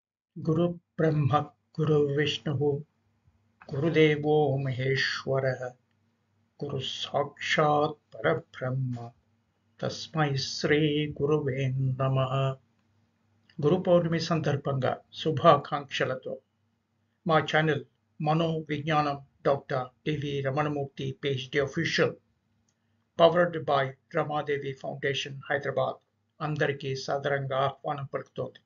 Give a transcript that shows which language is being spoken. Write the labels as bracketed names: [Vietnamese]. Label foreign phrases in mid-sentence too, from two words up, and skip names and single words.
[Sanskrit] गुरु ब्रह्म गुरु विष्णु गुरुदेवो महेश्वरः गुरु साक्षात् परब्रह्म तस्मै శ్రీ గురువే నమః. [Telugu] గురు పౌర్ణమి సందర్భంగా శుభాకాంక్షలతో మా ఛానల్ మనో విజ్ఞానం డాక్టర్ టివి రమణమూర్తి పిహెచ్డి [English] official powered by [Telugu] రమాదేవి ఫౌండేషన్ హైదరాబాద్ అందరికీ సాదరంగా ఆహ్వానం పలుకుతోంది.